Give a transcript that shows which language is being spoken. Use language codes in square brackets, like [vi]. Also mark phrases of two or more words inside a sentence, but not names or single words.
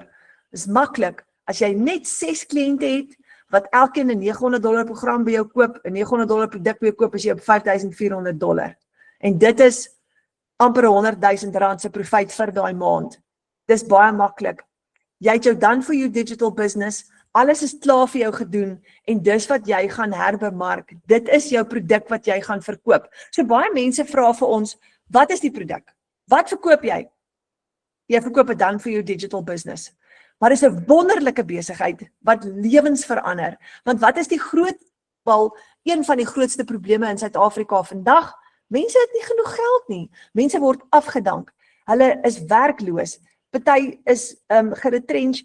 [af] Dis maklik, as jy net 6 kliënte het, wat elkeen 'n $900 program by jou koop, 'n $900 produk by jou koop, is jy op $5,400. En dit is amper R100,000 se profit vir daai maand. Dis baie maklik. Jy het jou [en] done for you digital business, [af] alles is klaar vir jou gedoen, en dis wat jy gaan herbemark. Dit is jou produk wat jy gaan verkoop. So baie mense vra vir ons, wat is die produk? Wat verkoop jy? Jy verkoop 'n [en] done for you digital business. [af] Maar dis 'n wonderlike besigheid wat lewens verander. Want wat is een van die grootste probleme in Suid-Afrika vandag? Mense het nie genoeg geld nie. Mense word afgedank. Hulle is werkloos. Party is geretrench.